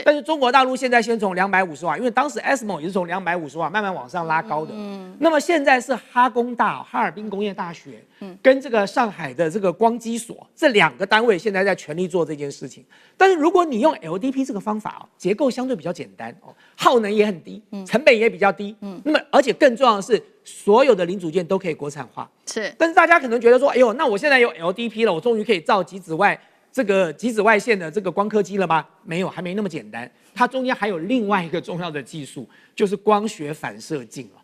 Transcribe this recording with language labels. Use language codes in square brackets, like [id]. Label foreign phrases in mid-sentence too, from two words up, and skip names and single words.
[zh] 但是中国大陸現在先從250瓦，因為當時 ASMO 也是從250瓦慢慢往上拉高的。那麼現在是哈工大、哈爾濱工業大學，跟這個上海的這個光機所這2個單位現在在全力做這件事情。但是如果你用 LDP 這個方法結構相對比較簡單耗能也很低，成本也比較低，那麼而且更重要的是，所有的零組件都可以國產化。是，但是大家可能覺得說，哎呦，那我現在有 LDP 了，我終於可以造极紫外線的這個光刻机了嗎？沒有，還沒那麼簡單。它中間還有另外一個重要的技術，就是光學反射鏡了。